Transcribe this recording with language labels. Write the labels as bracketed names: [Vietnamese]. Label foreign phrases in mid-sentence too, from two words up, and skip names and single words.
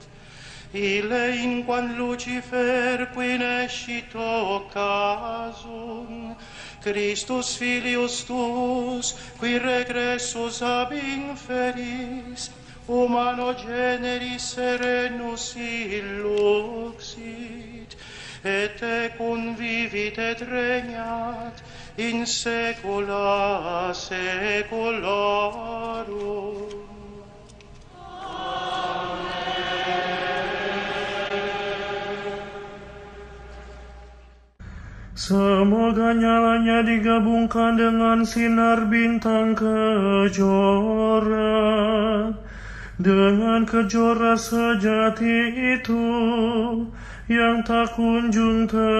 [Latin] Ille inquam Lucifer qui nescito casum, Christus filius tuus, qui regressus ab inferis, humano generis serenus illuxit, et convivit et regnat in saecula saeculorum. [Indonesian] Semoga nyalanya digabungkan dengan sinar bintang kejora, dengan kejora sejati itu yang tak kunjung